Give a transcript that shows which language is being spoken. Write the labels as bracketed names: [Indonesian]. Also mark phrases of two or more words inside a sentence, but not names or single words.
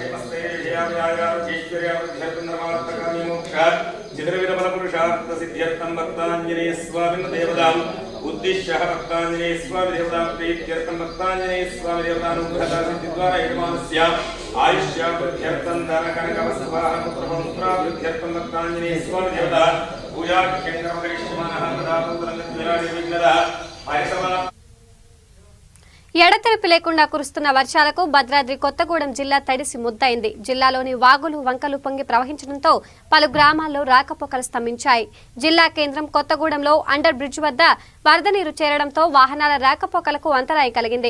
[Sanskrit] क्षेमस्थैर्यजयाव्यायोगेश्वर्यावृद्ध्यर्थं चित्रविधफलपुरुषार्थ सिद्ध्यर्थं भक्ताञ्जनेय स्वामिन् देवताम् उद्दिश्य भक्ताञ्जनेय स्वामी देवता प्रीत्यर्थं भक्ताञ्जनेय स्वामी देवतानुग्रहता सिद्धिद्वारा यजमानस्य आयुष्यावृद्ध्यर्थं दानकनकवस्त्रवाहनपुत्रपौत्रावृद्ध्यर्थं भक्ताञ्जनेय स्वामी देवता पूजाख्यङ्करमकरिष्यमानः तदा पुत्रं विराजविघ्नदः हरिसमः. [Telugu] ఎడతెరిపి లేకుండా కురుస్తున్న వర్షాలకు భద్రాద్రి కొత్తగూడెం జిల్లా తడిసి ముద్దయింది. జిల్లాలోని వాగులు వంకలు పొంగి ప్రవహించడంతో పలు గ్రామాల్లో రాకపోకలు స్తంభించాయి. జిల్లా కేంద్రం కొత్తగూడెంలో [English] under bridge [Telugu] వద్ద వరద నీరు చేరడంతో వాహనాల రాకపోకలకు అంతరాయం కలిగింది.